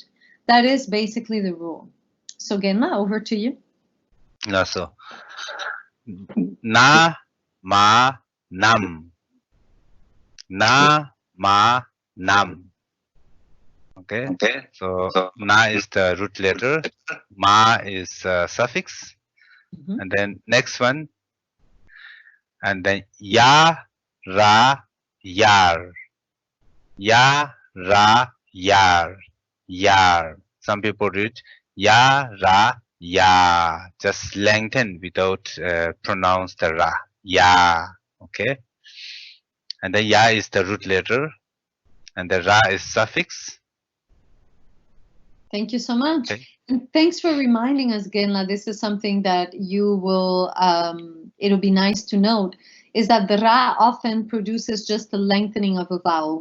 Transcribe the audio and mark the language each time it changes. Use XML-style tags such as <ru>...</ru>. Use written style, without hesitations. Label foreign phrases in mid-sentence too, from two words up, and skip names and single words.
<en>That is basically the rule. So Genma, over to you. No, so na, ma, nam. Na, ma, nam. Okay. So na is the root letter, ma is suffix, and then next one, and then ya, ra, yar. Ya, ra, yar. Yar. Some people read ya, ra, ya. Just lengthen without pronounce the ra. Ya. Okay. And then ya is the root letter, and the ra is suffix. Thank you so much. Okay. And thanks for reminding us, Genla. This is something that you will, it'll be nice to note, is that the ra often produces just the lengthening of a vowel.</en>